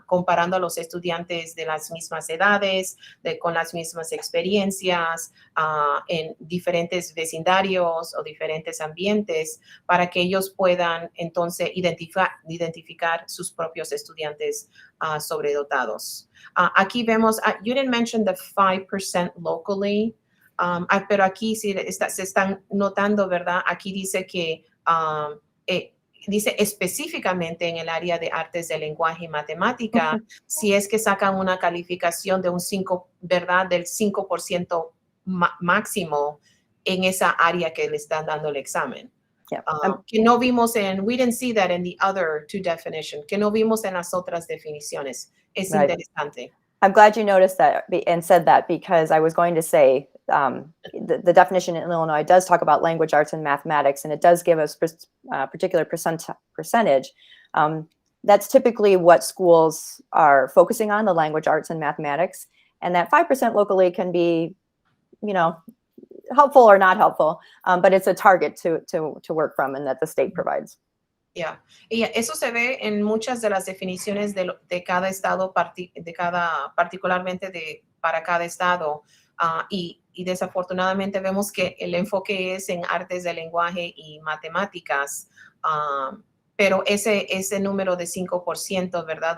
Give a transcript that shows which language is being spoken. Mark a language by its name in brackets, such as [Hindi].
[Spanish] Comparando a los estudiantes de las mismas edades, con las mismas experiencias, en diferentes vecindarios o diferentes ambientes, para que ellos puedan entonces identificar sus propios estudiantes sobredotados. Aquí vemos, [English] you didn't mention the 5% locally. [Spanish] Pero aquí sí se están notando, ¿verdad? Aquí dice que dice específicamente en el área de artes del lenguaje y matemática, si es que sacan una calificación de un 5, ¿verdad? Del 5% máximo en esa área que le están dando el examen. [English] Yeah. [Spanish] Que no vimos [English] we didn't see that in the other two definitions, [Spanish] que no vimos en las otras definiciones. Es [English] Right. [Spanish] interesante. [English] I'm glad you noticed that and said that, because I was going to say the definition in Illinois does talk about language arts and mathematics, and it does give us particular percentage. That's typically what schools are focusing on, the language arts and mathematics, and that 5% locally can be, you know, helpful or not helpful, but it's a target to work from and that the state provides. Yeah. [Spanish] Y eso se ve en muchas de las definiciones de cada estado, particularmente para cada estado. Y desafortunadamente vemos que el enfoque es en artes del lenguaje y matemáticas, pero ese número de 5%, ¿verdad?